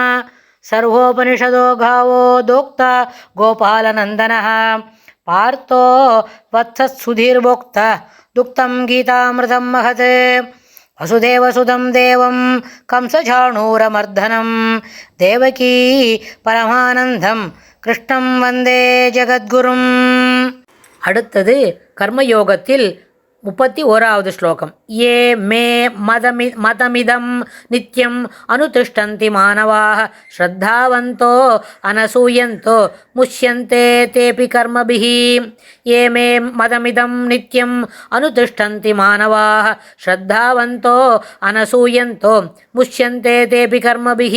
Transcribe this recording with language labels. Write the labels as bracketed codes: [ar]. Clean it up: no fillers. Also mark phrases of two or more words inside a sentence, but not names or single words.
[sa] सर्वोपनिषदो गावो दोक्ता गोपालनन्दनः पार्थो वत्सत्सुधीर्भोक्ता दुक्तं गीतामृतं महत्। वसुदेवसुतं देवं कंसचाणूरमर्दनं देवकी परमानन्दं कृष्णं वन्दे जगद्गुरुम्। [ta] அடுத்தது கர்மயோகத்தில் 31வது ஸ்லோகம். [sa] ये मे मतमिदं नित्यम् अनुतिष्ठन्ति मानवाः श्रद्धावन्तो अनसूयन्तो मुच्यन्ते तेऽपि कर्मभिः. ये मे मतमिदं नित्यम् अनुतिष्ठन्ति मानवाः श्रद्धावन्तो अनसूयन्तो मुच्यन्ते तेऽपि कर्मभिः.